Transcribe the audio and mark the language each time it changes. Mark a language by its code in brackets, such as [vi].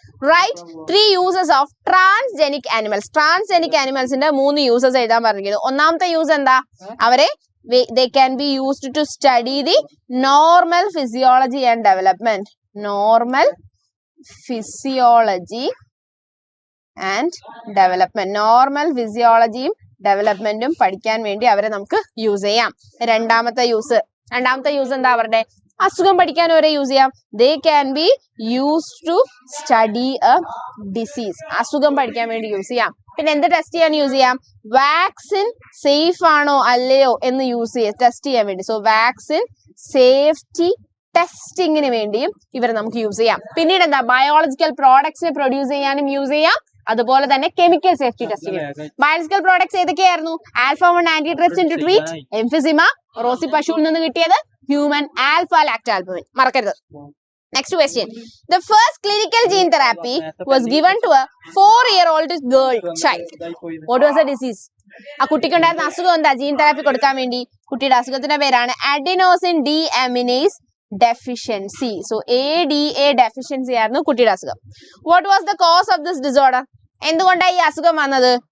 [en] Right 3 uses of transgenic animals. [ml] Transgenic ആനിമൽസിന്റെ 3 uses എഴുതാൻ പറഞ്ഞിരിക്കുന്നു. ഒന്നാമത്തെ യൂസ് എന്താ? [en] അവരെ they can be used to study the normal physiology and development. Normal physiology and development. [ml] Normal physiologyയും ഡെവലപ്മെന്റും പഠിക്കാൻ വേണ്ടി അവരെ നമുക്ക് യൂസ് ചെയ്യാം. രണ്ടാമത്തെ യൂസ് എന്താ? അവരുടെ അസുഖം പഠിക്കാൻ വരെ യൂസ് ചെയ്യാം. [en] They can be used to study a disease. [ml] അസുഖം പഠിക്കാൻ വേണ്ടി യൂസ് ചെയ്യാം. പിന്നെ എന്ത് ടെസ്റ്റ് ചെയ്യാൻ യൂസ് ചെയ്യാം? വാക്സിൻ സേഫ് ആണോ അല്ലയോ എന്ന് ടെസ്റ്റ് ചെയ്യാൻ വേണ്ടി. സോ വാക്സിൻ സേഫ്റ്റി ടെസ്റ്റിങ്ങിന് വേണ്ടിയും ഇവരെ നമുക്ക് യൂസ് ചെയ്യാം. പിന്നീട് എന്താ? ബയോളജിക്കൽ പ്രോഡക്ട്സിനെ പ്രൊഡ്യൂസ് ചെയ്യാനും യൂസ് ചെയ്യാം. അതുപോലെ തന്നെ chemical safety testing. Biological products ഏതൊക്കെയായിരുന്നു? ആൽഫ-1 ആന്റിട്രിപ്സിൻ to treat emphysema, Rossi പശുവിൽ നിന്ന് കിട്ടിയത് ഹ്യൂമൻ ആൽഫ ലാക്ടാൽബുമിൻ. മറക്കരുത്. [en] Next question. The first clinical gene therapy was given to a 4-year-old girl child. What was the disease? [ml] ആ കുട്ടിക്ക് ഉണ്ടായിരുന്ന അസുഖം എന്താ? ജീൻ തെറാപ്പി കൊടുക്കാൻ വേണ്ടി കുട്ടിയുടെ അസുഖത്തിന്റെ പേരാണ് adenosine ഡീഅമിനേസ് deficiency. So ADA deficiency ആയിരുന്നു കുട്ടിയുടെ അസുഖം. [en] What was the cause of this disorder? [ml] എന്തുകൊണ്ടാണ് ഈ അസുഖം വന്നത്?